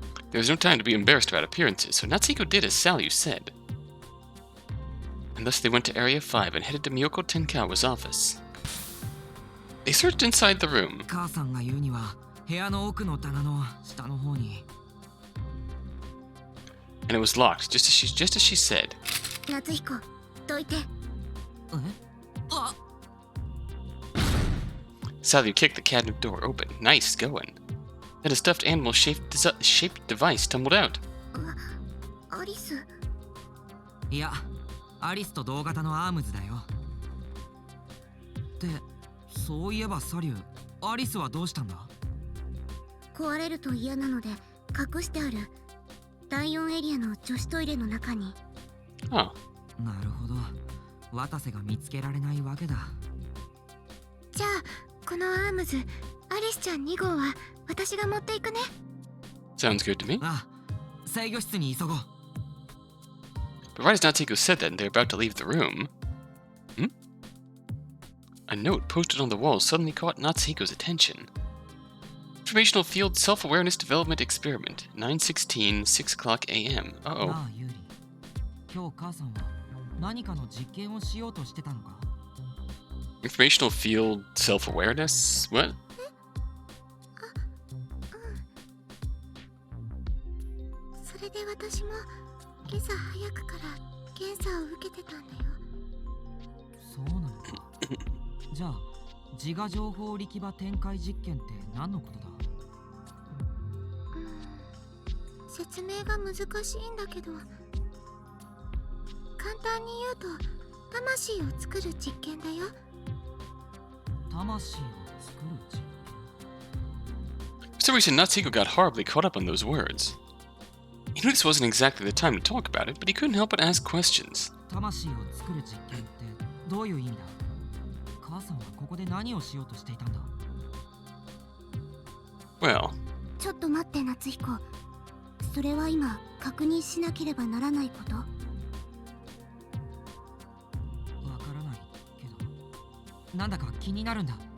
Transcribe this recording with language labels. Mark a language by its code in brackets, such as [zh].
[en] There was no time to be embarrassed about appearances, so Natsuhiko did as Salyu said. And thus they went to Area 5 and headed to Miyoko Tenkawa's office. They searched inside the room. [ja] 母さんが言うには部屋の奥の棚の下の方に。 [en] And it was locked, just as she said. [ja] 夏彦、どいて。あ、 [en] Salyu kicked the cabinet door open. Nice going. Then a stuffed animal-shaped device tumbled out. [ja] アリス。いや、アリスと同型のアームズだよ。ってそういえばサリュー、アリスはどうしたんだ？壊れると嫌なので隠してある。第4エリアの女子トイレの中に。 [en] Oh. [ja] なるほど。渡瀬が見つけられないわけだ。じゃあこのアームズ、アリスちゃん2号は私が持っていくね。 [en] Sounds good to me. [ja] ああ、制御室に急ごう。 [en] But right as Natsuhiko said that and they're about to leave the room... A note posted on the wall suddenly caught Natsuhiko's attention. Informational Field Self-Awareness Development Experiment, 9:16, 6 o'clock a.m. Uh-oh. [ja] なあ、ユーリ。今日母さんは何かの実験をしようとしてたのか？ [en] Informational Field Self-Awareness? What? [ja] それで私も今朝早くから検査を受けてたんだよ。そうなのか。じゃあ自我情報力場展開実験って何のことだ？説明が難しいんだけど、簡単に言うと魂を作る実験だよ。魂を作る実験。 [en] For some reason, Natsuhiko got horribly caught up on those words. He knew this wasn't exactly the time to talk about it, but he couldn't help but ask questions. [ja] 魂を作る実験ってどういう意味だ？母さんはここで何をしようとしていたんだ？ [en] Well, [ja] ちょっと待って夏彦、それは今確認しなければならないこと？わからないけど、なんだか気になるんだ。